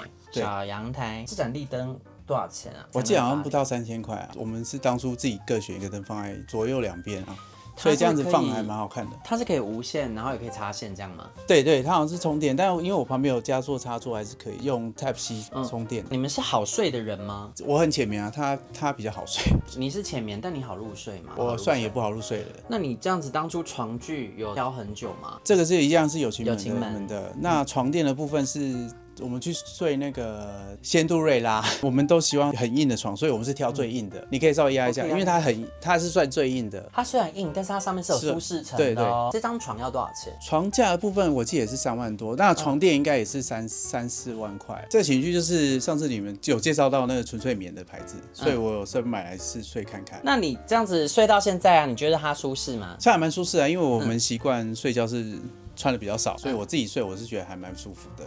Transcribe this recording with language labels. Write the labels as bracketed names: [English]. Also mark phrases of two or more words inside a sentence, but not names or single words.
[Chinese] 小陽台。這盞立燈多少錢啊？我記得好像不到3000塊啊。我們是當初自己各選一個燈放在左右兩邊啊。所以這樣子放還蠻好看的。它是可以無線，然後也可以插線這樣嗎？對，它好像是充電，但因為我旁邊有加座插座，還是可以用 Type C 充電。你們是好睡的人嗎？我很淺眠啊，他比較好睡。你是淺眠，但你好入睡嗎？我算也不好入睡的人。那你這樣子當初床具有挑很久嗎？這個是一樣是有琴門的。那床墊的部分是。我們去睡那個仙度瑞拉，我們都希望很硬的床，所以我們是挑最硬的。你可以稍微壓一下，因為它是算最硬的。它雖然硬，但是它上面是有舒適層的。對，這張床要多少錢？床架的部分我記得也是3萬多，那床墊應該也是3-4萬塊。這個寢具就是上次你們有介紹到那個純粹棉的牌子，所以我有順便買來試睡看看。那你這樣子睡到現在啊，你覺得它舒適嗎？它還蠻舒適的，因為我們習慣睡覺是穿的比較少，所以我自己睡我是覺得還蠻舒服的。